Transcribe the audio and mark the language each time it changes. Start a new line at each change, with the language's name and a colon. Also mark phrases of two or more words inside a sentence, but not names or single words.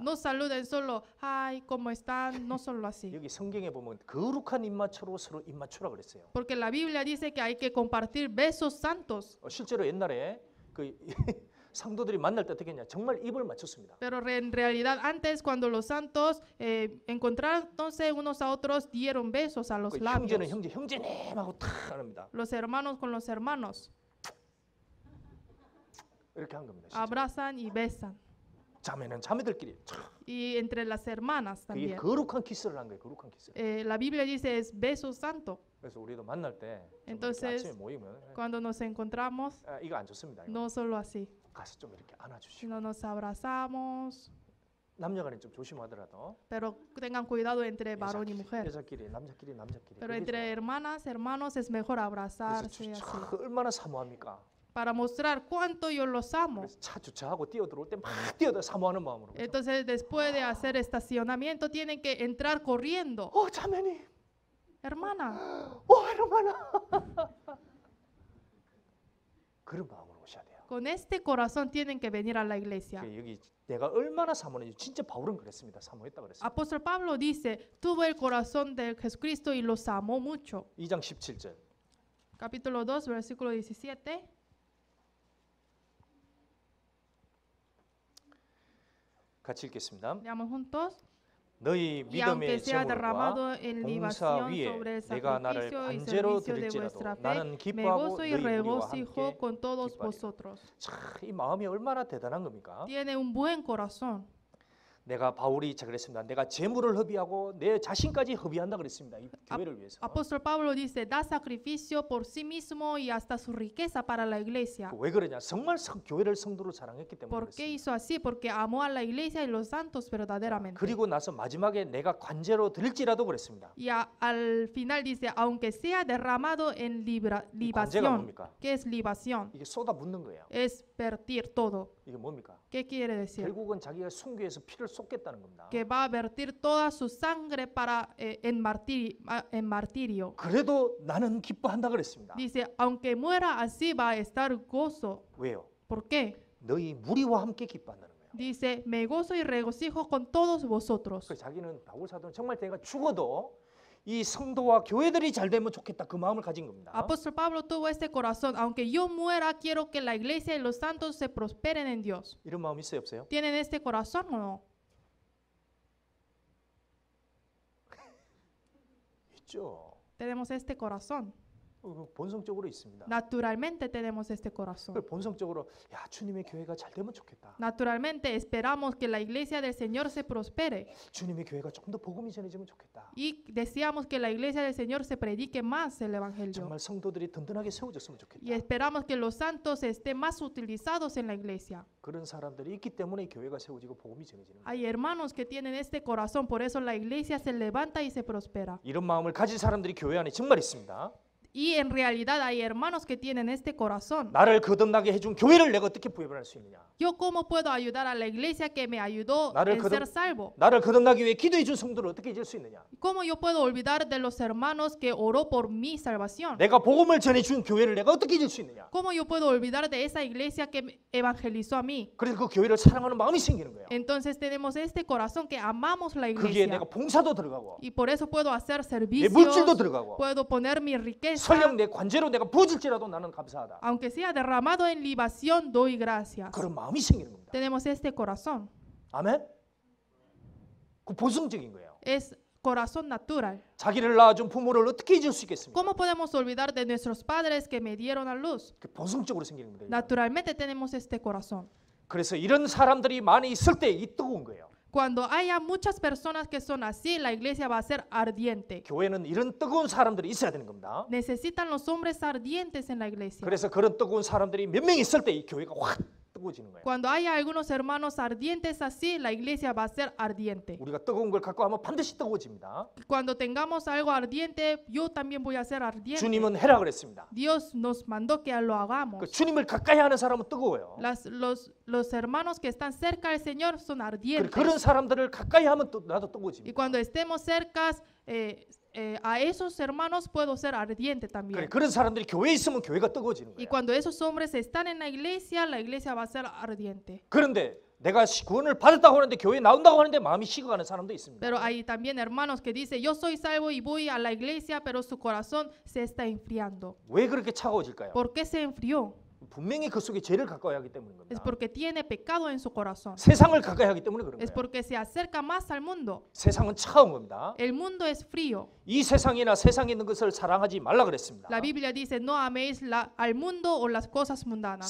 Spanish: no saluden solo, hi, ¿cómo están? No solo así.
Korean: 여기 성경에 보면 거룩한 입맞춰로 서로 입맞추라 그랬어요.
Spanish: Porque la Biblia dice que hay que compartir besos santos.
Korean: 실제로 옛날에 그 상도들이 만날 때 어떻게 했냐? 정말 입을 맞췄습니다.
Spanish: Pero en realidad antes cuando los santos encontrándose unos a otros dieron besos a los
Korean: 그
Spanish: labios.
Korean: 형제는 형제님하고 탁 합니다.
Spanish: Los hermanos con los hermanos
Korean: 이렇게 한 겁니다. 실제로.
Spanish: abrazan y besan.
Korean: 자매는 자매들끼리
Spanish: Y entre las hermanas
Korean: 그게
Spanish: también.
Korean: 거룩한 키스를 한 거예요. 거룩한 키스.
Spanish: La Biblia dice es beso santo.
Korean: 그래서 우리도 만날 때
Spanish: Entonces,
Korean: 아침에 모이면
Spanish: Cuando nos encontramos,
Korean: 이거 안 좋습니다. 이거.
Spanish: no solo así,
Korean: 가서 좀 이렇게 안아주시고
Spanish: sino nos abrazamos.
Korean: 남녀간에 좀 조심하더라도
Spanish: Pero tengan cuidado entre varón y mujer.
Korean: 여자끼리 남자끼리
Spanish: Pero
Korean: 그게
Spanish: entre
Korean: 좋아요.
Spanish: hermanas, hermanos es mejor
Korean: 그래서
Spanish: abrazarse así.
Korean: 얼마나 사모합니까?
Spanish: Para mostrar cuánto yo los amo.
Korean: 그래서 차 주차하고 뛰어들어올 때 막 뛰어들 사모하는 마음으로. 그렇죠?
Spanish: Entonces, después de hacer estacionamiento, tienen que entrar corriendo.
Korean: 자매님,
Spanish: Hermana, hermana.
Korean: 그런 마음으로 오셔야 돼요.
Spanish: con este corazón tienen que venir a la iglesia.
Korean: 여기 내가 얼마나 사모했는지 진짜 바울은 그랬습니다. 사모했다 그랬습니다.
Spanish: Apóstol Pablo dice, tuvo el corazón de Jesucristo y los amó mucho.
Korean: 2장 17절.
Spanish: Capítulo 2, versículo 17.
Korean: 같이 읽겠습니다.
Spanish: Leamos juntos.
Korean: 너희
Spanish: Y aunque
Korean: 믿음의
Spanish: sea
Korean: 제물과
Spanish: derramado en
Korean: 봉사
Spanish: libación
Korean: 위에
Spanish: sobre el
Korean: 내가 나를
Spanish: sacrificio y
Korean: 관제로
Spanish: servicio de
Korean: 드릴지라도
Spanish: vuestra fe,
Korean: 나는
Spanish: me
Korean: 기뻐하고
Spanish: gozo y
Korean: 너희 무리와
Spanish: regocijo
Korean: 함께
Spanish: con todos
Korean: 기뻐하리라.
Spanish: vosotros.
Korean: 이 마음이 얼마나 대단한 겁니까?
Spanish: Tiene un buen corazón.
Korean: 내가 바울이 자 그랬습니다. 내가 재물을 허비하고 내 자신까지 허비한다 그랬습니다. 이 교회를 위해서.
Spanish: Apóstol Pablo dice, da sacrificio por sí mismo y hasta su riqueza para la iglesia.
Korean: 왜 그러냐? 정말 교회를 성도로 사랑했기 때문에
Spanish: ¿Por qué
Korean: 그렇습니다.
Spanish: hizo así?
Korean: Porque amó a la iglesia y los santos verdaderamente. 그리고 나서 마지막에 내가 관제로 드릴지라도 그랬습니다.
Spanish: Y al final dice, aunque sea derramado en
Korean: 관제가
Spanish: libación.
Korean: 뭡니까?
Spanish: ¿Qué es libación?
Korean: 이게 쏟아 붓는 거예요.
Spanish: Es vertir todo.
Korean: 이게 뭡니까?
Spanish: ¿Qué quiere decir?
Korean: 결국은 자기가 순교해서 피를 쏟겠다는 겁니다.
Spanish: Que va a vertir toda su sangre para en martirio.
Korean: 그래도 나는 기뻐한다 그랬습니다.
Spanish: Dice, aunque muera así va a estar gozo.
Korean: 왜요?
Spanish: ¿Por qué?
Korean: 너희 무리와 함께 기뻐한다는 거예요.
Spanish: Dice, me gozo y regocijo con todos vosotros.
Korean: 그래서 자기는 바울 사도는 정말 내가 죽어도 이 성도와 교회들이 잘 되면 좋겠다 그 마음을 가진 겁니다.
Spanish: Apóstol Pablo tuvo este corazón. Aunque yo muera, quiero que la iglesia y los santos se prosperen en Dios.
Korean: 이런 마음 있어요, 없어요?
Spanish: ¿Tienen este corazón o no?
Korean: 있죠.
Spanish: Tenemos este corazón.
Korean: 본성적으로 있습니다.
Spanish: Naturalmente tenemos este corazón.
Korean: 본성적으로 야 주님의 교회가 잘 되면 좋겠다.
Spanish: Naturalmente esperamos que la iglesia del Señor se prospere
Korean: 주님의 교회가 좀 더 복음이 전해지면 좋겠다.
Spanish: y deseamos que la iglesia del Señor se predique más el Evangelio.
Korean: 정말 성도들이 든든하게 세워졌으면 좋겠다.
Spanish: Y esperamos que los santos estén más utilizados en la iglesia.
Korean: 그런 사람들이 있기 때문에 교회가 세워지고 복음이 전해지는 거예요.
Spanish: Hay hermanos que tienen este corazón, por eso la iglesia se levanta y se prospera.
Korean: 이런 마음을 가진 사람들이 교회 안에 정말 있습니다.
Spanish: Y en realidad hay hermanos que tienen este corazón.
Korean: 나를 거듭나게 해준 교회를 내가 어떻게 부여할 수 있느냐?
Spanish: Yo cómo puedo ayudar a la iglesia que me ayudó en ser salvo?
Korean: 나를 거듭나기 위해 기도해 준 성도를 어떻게 잊을 수 있느냐?
Spanish: ¿Cómo yo puedo olvidar de los hermanos que oró por mi salvación?
Korean: 내가 복음을 전해 준 교회를 내가 어떻게 잊을 수 있느냐?
Spanish: ¿Cómo yo puedo olvidar de esa iglesia que me evangelizó a mí?
Korean: 그래서 그 교회를 사랑하는 마음이 생기는 거예요.
Spanish: Entonces tenemos este corazón que amamos la
Korean: 거기에
Spanish: iglesia.
Korean: 내가 봉사도 들어가고
Spanish: Y por eso puedo hacer
Korean: 내
Spanish: servicios,
Korean: 물질도 들어가고
Spanish: puedo poner mi riqueza,
Korean: 설령 내 관제로 내가 부어질지라도 나는 감사하다.
Spanish: aunque sea derramado en libación, doy gracias.
Korean: 그런 마음이 생기는 겁니다.
Spanish: Tenemos este corazón.
Korean: 아멘? 그 본성적인 거예요.
Spanish: Es corazón natural.
Korean: 자기를 낳아준 부모를 어떻게 잊을 수 있겠습니까?
Spanish: ¿Cómo podemos olvidar de nuestros padres que me dieron a luz?
Korean: 그 본성적으로 생기는 겁니다.
Spanish: Naturalmente tenemos este corazón.
Korean: 그래서 이런 사람들이 많이 있을 때 이 뜨거운 거예요.
Spanish: Cuando haya muchas personas que son así, la iglesia va a ser ardiente.
Korean: 교회는 이런 뜨거운 사람들이 있어야 되는 겁니다.
Spanish: Necesitan los hombres ardientes en la iglesia.
Korean: 그래서 그런 뜨거운 사람들이 몇 명 있을 때 이 교회가 확 뜨거워지는 거예요.
Spanish: Cuando haya algunos hermanos ardientes así, la iglesia va a ser ardiente.
Korean: 우리가 뜨거운 걸 갖고 하면 반드시 뜨거워집니다.
Spanish: Cuando tengamos algo ardiente, yo también voy a ser ardiente.
Korean: 주님은 해라 그랬습니다.
Spanish: Dios nos mandó que lo
Korean: 그
Spanish: hagamos.
Korean: 주님을 가까이 하는 사람은 뜨거워요.
Spanish: Los hermanos que están cerca del Señor son ardientes.
Korean: 그런 사람들을 가까이 하면 나도
Spanish: Y
Korean: 뜨거워집니다.
Spanish: cuando estemos cerca a esos hermanos, puedo ser ardiente también.
Korean: 그런 사람들이 교회에 있으면 교회가 뜨거워지는
Spanish: Y
Korean: 거예요.
Spanish: cuando esos hombres están en la iglesia va a ser ardiente.
Korean: 그런데 내가 구원을 받았다고 하는데 교회에 나온다고 하는데 마음이 식어가는 사람도 있습니다.
Spanish: Pero hay también hermanos que dicen, yo soy salvo y voy a la iglesia, pero su corazón se está enfriando.
Korean: 왜 그렇게 차가워질까요?
Spanish: ¿Por qué se enfrió?
Korean: 분명히 그 속에 죄를 가까이 하기 때문인
Spanish: Es
Korean: 겁니다.
Spanish: porque tiene pecado en su corazón.
Korean: 세상을 가까이 하기 때문에 그런
Spanish: Es
Korean: 거예요.
Spanish: porque se acerca más al mundo.
Korean: 세상은 차가운 겁니다.
Spanish: El mundo es frío.
Korean: 이 세상이나 세상에 있는 것을 사랑하지 말라 그랬습니다.
Spanish: La Biblia dice, no améis al mundo o las cosas mundanas.